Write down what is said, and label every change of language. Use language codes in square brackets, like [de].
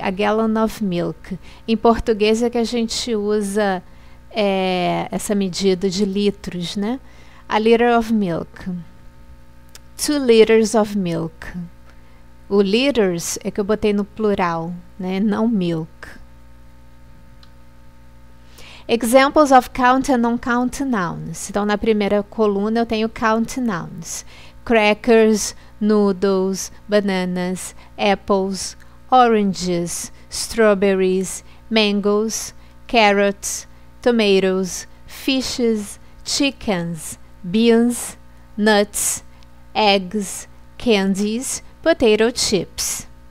[en] A gallon of milk. [pt] Em português é que a gente usa essa medida de litros, né? [en] A liter of milk. 2 liters of milk. [pt] O liters é que eu botei no plural, né? Não milk. [en] Examples of count and non-count nouns. [pt] Então, na primeira coluna eu tenho count nouns. [en] Crackers, noodles, bananas, apples, oranges, strawberries, mangoes, carrots, tomatoes, fishes, chickens, beans, nuts, eggs, candies, potato chips.